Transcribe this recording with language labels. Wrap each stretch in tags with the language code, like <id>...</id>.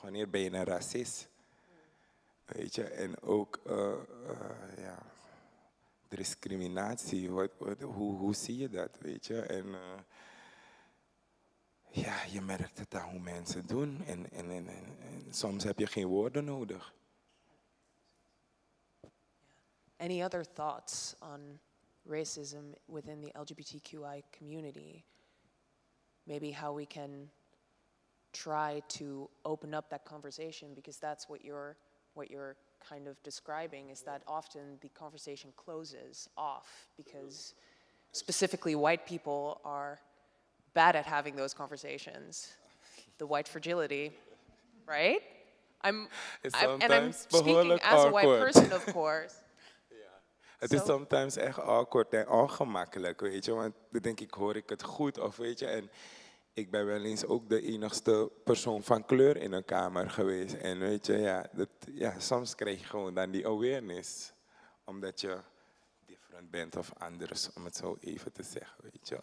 <nl>Wanneer ben je een racist? Weet je, en ook ja, discriminatie. Hoe zie je dat, weet je? En ja, je merkt het aan hoe mensen doen. En soms heb je geen woorden nodig.</nl> <en>Any other thoughts on racism within the LGBTQI community? Maybe how we can try to open up that conversation, because that's what you're kind of describing, is that often the conversation closes off because specifically white people are bad at having those conversations. The white fragility, right? And I'm speaking as a white person, of course.</en> <nl>Het is soms echt awkward en ongemakkelijk, weet je. Want dan denk ik, hoor ik het goed of weet je. En ik ben wel eens ook de enigste persoon van kleur in een kamer geweest. En weet je, ja, soms krijg je gewoon dan die awareness. Omdat je different bent of anders, om het zo even te zeggen, weet je.</nl>